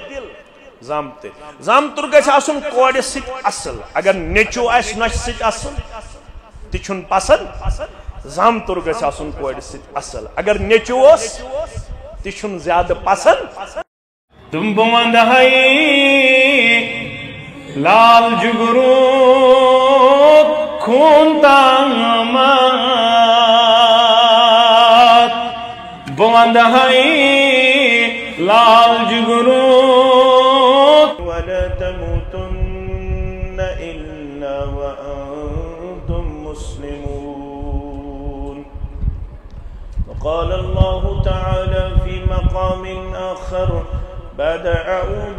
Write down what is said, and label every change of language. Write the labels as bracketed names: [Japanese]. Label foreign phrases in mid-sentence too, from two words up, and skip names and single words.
[Kashmiri] زامتُر گژھِ آسُن کورِ سۭتۍ اصل اگر نیٚچوٗ آسہِ نۄشہِ سۭتۍ اصل تہِ چھُنہٕ پسنٛد زامتُر گژھِ آسُن کورِ سۭتۍ اصل اگر نیٚچوٗ اوس تہِ چھُنہٕ زیادٕ پسنٛد تم بہٕ ونٛدہاے لال جُگروٗ خوٗن تامات بہٕ ونٛدہاے لال جُگروٗ [Arabic] ولا تموتن إلا وأنتم مسلمون وقال الله تعالى في مقام آخر بعد أعوذ